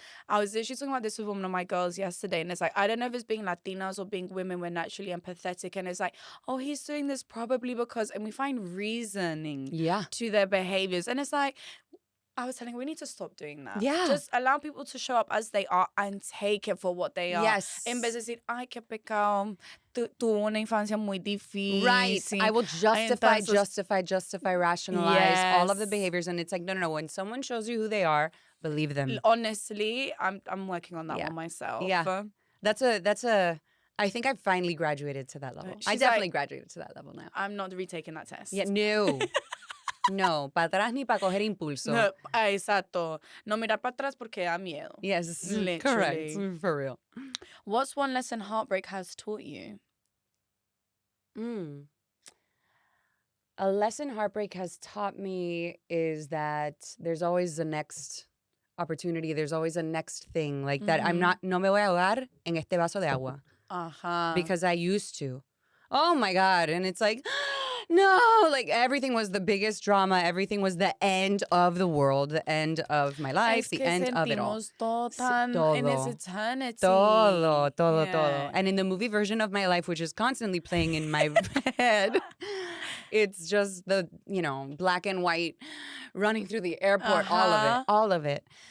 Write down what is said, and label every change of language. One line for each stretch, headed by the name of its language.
English: I was literally talking about this with one of my girls yesterday, and it's like, I don't know if it's being Latinas or being women, we're naturally empathetic, and it's like, oh, he's doing this probably because, and we find reasoning to their behaviors, and it's like, I was telling her, we need to stop doing that. Yeah. Just allow people to show up as they are and take it for what they are. Yes.
Spanish: En vez de decir, ay, qué pecado, tuvo una infancia muy difícil.
English: Right. I will justify, rationalize all of the behaviors. And it's like, no. When someone shows you who they are, believe them. Honestly, I'm working on that one myself. Yeah. That's a I think I've finally graduated to that level. I definitely graduated to that level now. I'm not retaking that test. Yeah,
Spanish: no. No, para atrás ni para coger impulso. No, exacto. No mirar para atrás porque da miedo.
English: Yes, literally. Correct. For real. What's one lesson heartbreak has taught you? A lesson heartbreak has taught me is that there's always the next opportunity. There's always a next thing. Like that
Spanish: no me voy a ahogar en este vaso de agua.
English: Because I used to. Oh my God. And it's like, no, like everything was the biggest drama. Everything was the end of the world, the end of my life, the end of it all.
Spanish: Todo
English: in its eternity.
Spanish: Todo.
English: And in the movie version of my life, which is constantly playing in my head, it's just the, black and white running through the airport, all of it.